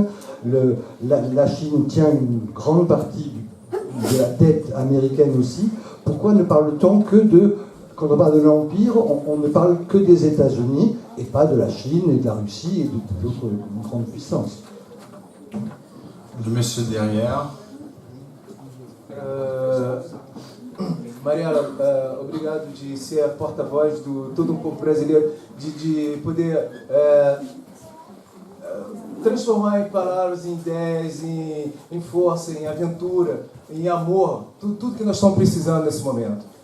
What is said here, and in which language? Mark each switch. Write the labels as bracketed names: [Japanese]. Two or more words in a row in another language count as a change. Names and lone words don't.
[French] La Chine tient une grande partie de la dette américaine aussi. Pourquoi ne parle-t-on que quand on parle de l'Empire, on ne parle que des États-Unis et pas de la Chine et de la Russie et d'autres grandes puissances? Le monsieur derrière. [Portuguese] Mariela, obrigado de ser a porta-voz de todo povo brasileiro, de poder transformar em palavras, em ideias, em força, em aventura, em amor, tudo que nós estamos precisando nesse momento.